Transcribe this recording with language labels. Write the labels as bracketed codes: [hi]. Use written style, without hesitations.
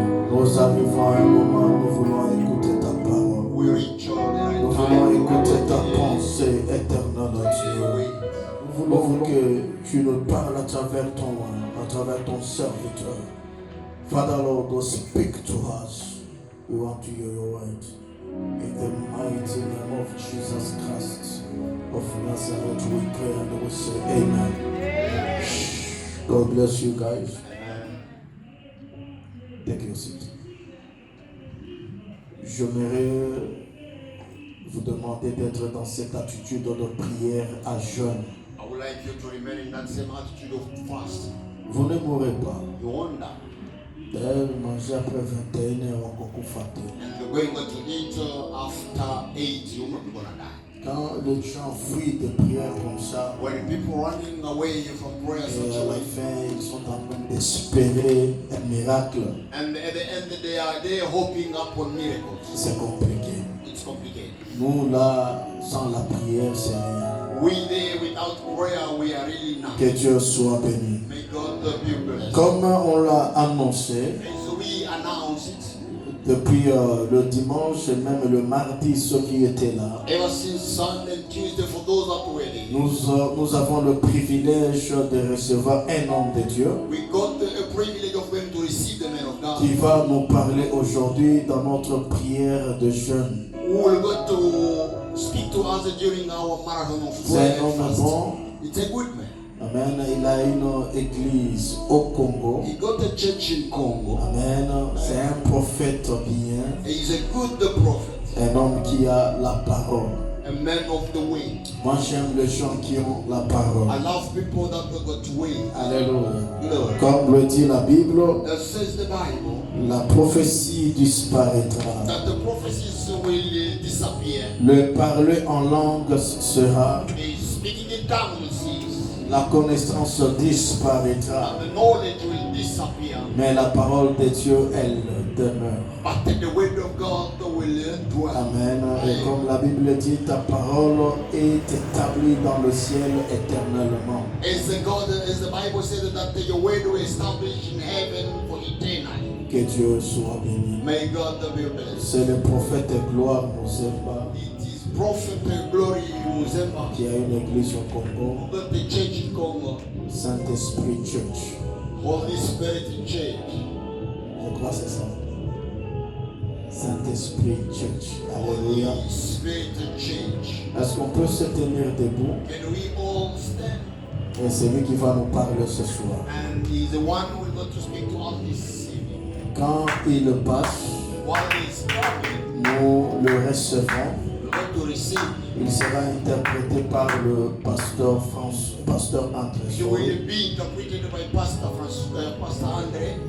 [fr] Nous arrivons à un moment où nous voulons écouter ta parole. Nous voulons écouter ta pensée éternelle, Dieu. Nous voulons que tu nous parles à travers ton serviteur. [en] Father Lord, go speak to us. We want to hear your word. In the mighty name of Jesus Christ of Nazareth, we pray and we say amen. God bless you guys. Take your seat. [fr] J'aimerais vous demander d'être dans cette attitude de prière à jeûne. [en] I would like you to remain in that same attitude of fast. [fr] Vous ne mourrez pas. [en] You won't die. [fr] D'ailleurs, manger après 21h, on va beaucoup fatigué. [en] And you're going to eat after 8, you're not going to die. [fr] Quand les gens fuient de prières comme ça, [en] When people running away from prayer [fr] et [en] such [fr] à [en] a [fr] la [en] way, [fr] fin, ils sont en train d'espérer un miracle, [en] and at the end they are there hoping upon miracles. [fr] c'est compliqué. [en] It's complicated. [fr] Nous, là, sans la prière, c'est rien. [en] We there without prayer, we are really [fr] Que [en] nothing. [fr] Dieu soit béni. [en] May God be blessed. [fr] Comme on l'a annoncé, [en] As we announce it, [fr] depuis le dimanche et même le mardi, ceux qui étaient là, [en] ever since Sunday and Tuesday, for those that were there, [fr] nous avons le privilège de recevoir un homme de Dieu [en] we got a privilege of going to receive the man of God. [fr] qui va nous parler aujourd'hui dans notre prière de jeûne. [en] Who will go to speak to us during our marathon of [fr] C'est [en] prayer [fr] un [en] and [fr] homme [en] fast. [fr] bon. [en] It's a good man. [fr] Amen. Il a une église au Congo. [en] He got a church in Congo. [fr] Amen. C'est un prophète bien. [en] He's a good prophet, [fr] Un homme qui a la parole. [en] a man of the way. [fr] Moi, j'aime les gens qui ont la parole. [en] I love people that have got way. Alléluia. Glory. [fr] Comme le dit la Bible, [en] That says the Bible [fr] la prophétie disparaîtra. [en] that the prophecies will disappear. [fr] Le parler en langue sera. [en] The speaking in tongues will cease. [fr] La connaissance disparaîtra. [en] And the knowledge will disappear. [fr] Mais la parole de Dieu, elle demeure. [en] But the word of God will dwell. Amen. [fr] Et comme la Bible dit, ta parole est établie dans le ciel éternellement. [en] As the Bible says that your word will establish in heaven for eternity. [fr] Que Dieu soit béni. [en] May God be blessed. [fr] C'est le prophète Gloire Mozemba [en] It is Prophet Glory Muzemba [fr] qui a une église au Congo, [en] who got the church in Congo, [fr] Saint-Esprit Church. [en] Holy Spirit Church. [fr] Je crois que c'est ça. Saint-Esprit Church. Alléluia. [en] Holy Spirit Church. [fr] Est-ce qu'on peut se tenir debout? [en] Can we all stand? [fr] Et c'est lui qui va nous parler ce soir. [en] And he's the one who is going to speak to us this evening. [fr] Quand il passe, [en] While he's coming, [fr] nous le recevons. [en] we're going to receive him. [fr] Il sera interprété par le pasteur André. [en] He will be interpreted by Pastor Andre.